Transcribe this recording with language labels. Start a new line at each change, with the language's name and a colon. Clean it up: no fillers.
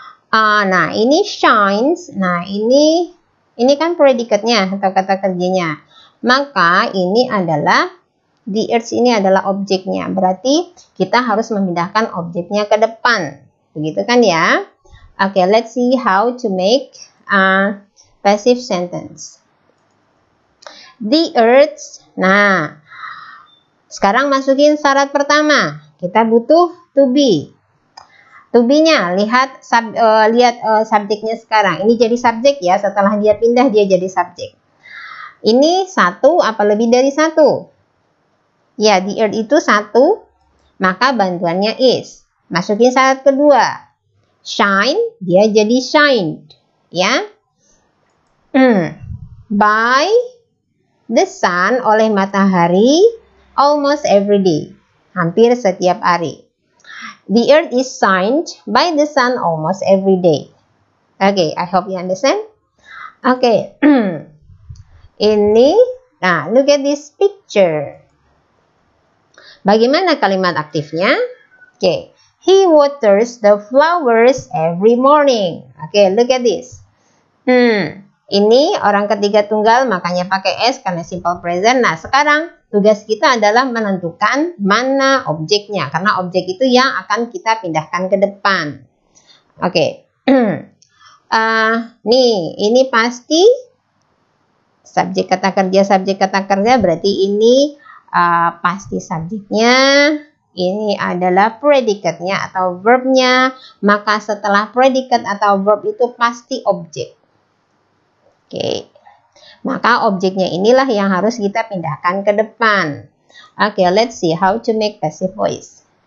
Indonesian: Nah, ini shines. Nah, ini kan predikatnya atau kata kerjanya. Maka ini adalah the earth, ini adalah objeknya. Berarti kita harus memindahkan objeknya ke depan. Begitu kan ya?
English: Okay, let's see how to make a passive sentence.
Indonesian: The earth. Nah, sekarang masukin syarat pertama. Kita butuh to be. To be-nya, lihat subjeknya sekarang. Ini jadi subjek ya, setelah dia pindah dia jadi subjek. Ini satu apa lebih dari satu? Ya, the earth itu satu, maka bantuannya is. Masukin syarat kedua. Shine, dia jadi shined. Ya.
English: By the sun,
Indonesian: oleh matahari,
English: almost every day.
Indonesian: Hampir setiap hari.
English: The earth is shined by the sun almost every day. Okay, I hope you understand. Okay.
Indonesian: Ini, nah,
English: look at this picture.
Indonesian: Bagaimana kalimat aktifnya?
English: Okay. He waters the flowers every morning. Okay, look at this.
Indonesian: Ini orang ketiga tunggal, makanya pakai S karena simple present. Nah, sekarang tugas kita adalah menentukan mana objeknya, karena objek itu yang akan kita pindahkan ke depan. Oke. Nih, ini pasti subjek kata kerja, berarti ini pasti subjeknya. Ini adalah predikatnya atau verbnya. Maka setelah predikat atau verb itu pasti objek. Oke. Maka objeknya inilah yang harus kita pindahkan ke depan.
English: Oke, let's see how to make passive voice.